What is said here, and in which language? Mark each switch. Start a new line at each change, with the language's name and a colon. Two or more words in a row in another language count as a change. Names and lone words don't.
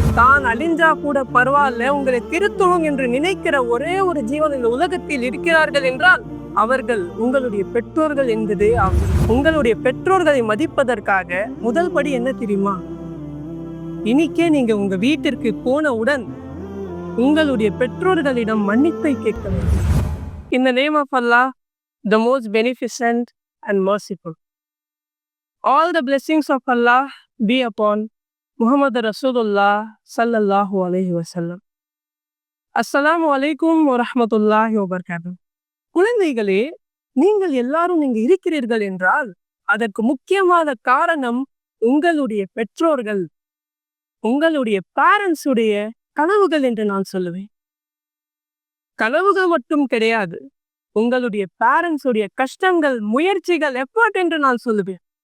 Tamil: தான் அழிஞ்சா கூட பரவாயில்ல, உங்களை திருத்துவோம் என்று நினைக்கிற ஒரே ஒரு ஜீவன் இந்த உலகத்தில் இருக்கிறார்கள் என்றால் அவர்கள் உங்களுடைய பெற்றோர்கள் என்பதே ஆகும். உங்களுடைய பெற்றோர்களை மதிப்பதற்காக முதல் படி என்ன தெரியுமா? இன்னைக்கே நீங்க உங்க வீட்டிற்கு போனவுடன் உங்களுடைய பெற்றோர்களிடம் மன்னிப்பை கேட்க வேண்டும்.
English: In the name of Allah, the most beneficent and merciful. All the blessings of Allah be upon Muhammad Rasulullah
Arabic: صلى الله عليه وسلم. السلام عليكم ورحمة الله وبركاته.
Tamil: குழந்தைகளே, நீங்கள் எல்லாரும் இங்கு இருக்கிறீர்கள் என்றால் அதற்கு முக்கியமான காரணம் உங்களுடைய பெற்றோர்கள், உங்களுடைய பேரண்ட்ஸ் உடைய கனவுகள் என்று நான் சொல்லுவேன். கனவுகள் மட்டும் கிடையாது, உங்களுடைய பேரண்ட்ஸ் உடைய கஷ்டங்கள், முயற்சிகள், எஃபர்ட் என்று நான் சொல்லுவேன்.